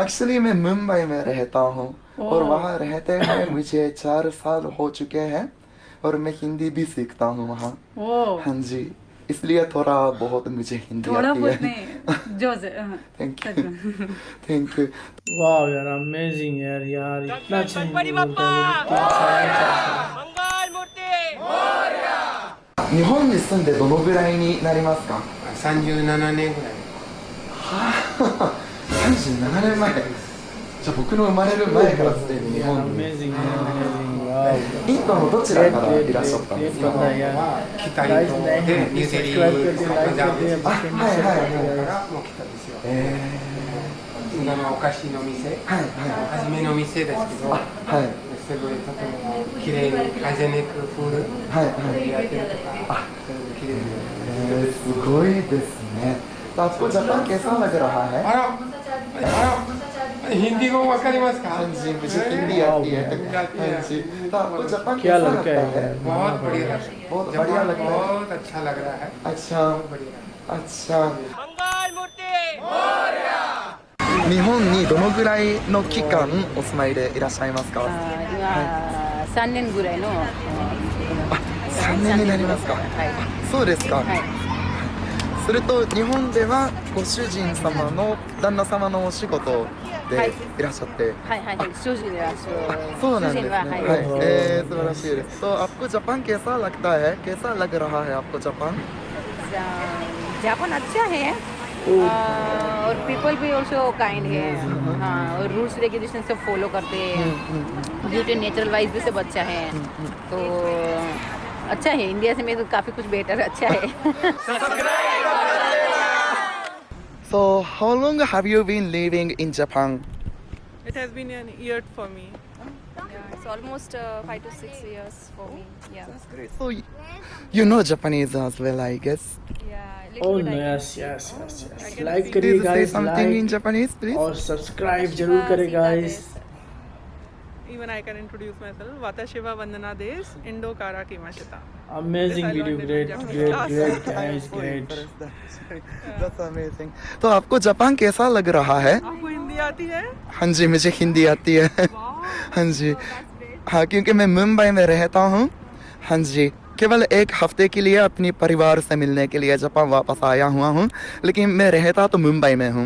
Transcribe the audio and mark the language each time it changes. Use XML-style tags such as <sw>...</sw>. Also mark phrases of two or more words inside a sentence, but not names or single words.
<hi>एक्चुअली मैं मुंबई में रहता हूँ और वहाँ रहते हुए मुझे 4 साल हो चुके हैं और मैं हिंदी भी सीखता हूँ वहाँ। ओह, हाँ जी, इसलिए थोड़ा बहुत मुझे हिंदी थोड़ा आती बहुत है। नहीं, जो से</hi> <en>thank</en> <hi>सच</hi> <en>you,</en> <hi>में।</hi> <en>thank you.</en> <hi>वाह यार, अमेजिंग यार। यार इतना अच्छा हिंदी बोलता है, इतना अच्छा है।</hi> <ja>日本に住んでどのぐらいになりますか 37年ぐらい。？37年前。じゃあ僕の生まれる前からすでに日</ja> <hi>यार</hi> <ja>本に。</ja> <en>amazing amazing. वाह,</en> <ja>インドのどちらからいらっしゃったんです</ja> <hi>ये</hi> <ja>か？</ja> <hi>पता है यार।</hi> <ja>北イ</ja> <hi>गाइस</hi> <ja>ンド</ja> <hi>नए</hi> <ja>で</ja> <hi>हैं</hi> <ja>ニューデリー、</ja> <hi>सब्सक्राइब कर दिए, लाइक</hi> <ja>パンジャ</ja> <hi>कर</hi> <ja>ブ</ja> <hi>दिए।</hi> <ja>あ、はいはい。からもう来たんですよ。えインドのお菓子の店、ー、はいは初めの店ですけど、い。はいすごいとても綺麗に</ja> <en>hygienic food</en> <ja>はいはい。やってるとか、そういうの綺麗に。すごいですね。</ja> <hi>तो आपको जापान कैसा लग रहा है?</hi> <ja>あら、ヒンディー語わかりますか？</ja> <hi>हाँ जी, मुझे हिंदी आती है। हाँ जी, तो आपको जापान क्या कैसा लगता लगता है? है? बहुत बढ़िया लगा। बहुत बढ़िया जापान लगता है। बहुत अच्छा लग रहा है। अच्छा बहुत बढ़िया। अच्छा।</hi> <ja>日本にどのぐらいの期間お住まいでいらっしゃいますか？今3年ぐらいの。 3年になりますか？そうですか。すると日本ではご主人様の旦那様のお仕事でいらっしゃって、はいはいはい、主人はそうなんですね。主人ははい、はい。素晴らしいです。</ja> <hi>तो आपको जापान कैसा लगता है? कैसा लग रहा है आपको जापान? जापान अच्छा है और पीपल भी</hi> <en>also kind</en> <hi>है। हाँ, और</hi> <en>rules regulation</en> <hi>सब फॉलो करते हैं।</hi> <en>beauty natural wise</en> <hi>भी सब अच्छा है। तो अच्छा है, इंडिया से में तो काफ़ी कुछ बेटर अच्छा है.</hi> <en>So how long have you been living in Japan? It has been an year for me. Yeah, it's almost 5 to 6 years for me. Yeah, Great. So you know Japanese as well, I guess. yeah. Oh Little bit I yes, can. yes, yes, yes. I can</en> <hi>लाइक</hi> <en>see-</en> <hi>करिए</hi> <en>Please say</en> <hi>गाइस,</hi> <en>something in</en> <hi>लाइक</hi> <en>Japanese, please.</en> <hi>और सब्सक्राइब जरूर Shiva करें Sita गाइस. Des.</hi> <en>Even I can introduce myself.</en> <ja>私はVandanaです、インドから来ました.</ja> <hi>अमेजिंग</hi> <en>Yes, I</en> <hi>वीडियो,</hi> <en>learned it</en> <hi>ग्रेट</hi> <en>in</en> <hi>ग्रेट</hi> <en>Japanese</en> <hi>ग्रेट</hi> <en>class. guys, great. That's amazing.</en> <hi>तो आपको जापान कैसा लग रहा है? आपको हिंदी आती है? हाँ जी, मुझे हिंदी आती है. हाँ जी. हाँ, क्योंकि मैं मुंबई में रहता हूँ. हाँ जी. केवल एक हफ्ते के लिए अपनी परिवार से मिलने के लिए जापान वापस आया हुआ हूँ, लेकिन मैं रहता तो मुंबई में हूँ.</hi>